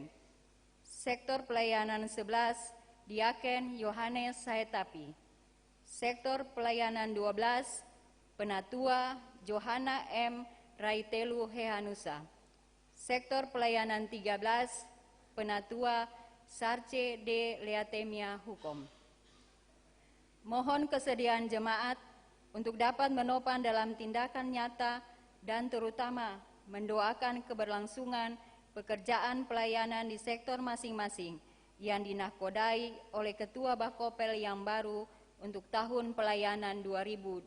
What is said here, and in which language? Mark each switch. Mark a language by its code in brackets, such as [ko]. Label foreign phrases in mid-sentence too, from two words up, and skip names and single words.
[id] Sektor Pelayanan 11, Diaken Yohanes Saetapi. Sektor Pelayanan 12, Penatua Johana M. Raitelu Hehanusa. Sektor Pelayanan 13, Penatua Sarce D. Leatemia Hukum. Mohon kesediaan jemaat untuk dapat menopang dalam tindakan nyata dan terutama mendoakan keberlangsungan pekerjaan pelayanan di sektor masing-masing yang dinahkodai oleh Ketua Bakopel yang baru untuk tahun pelayanan 2022.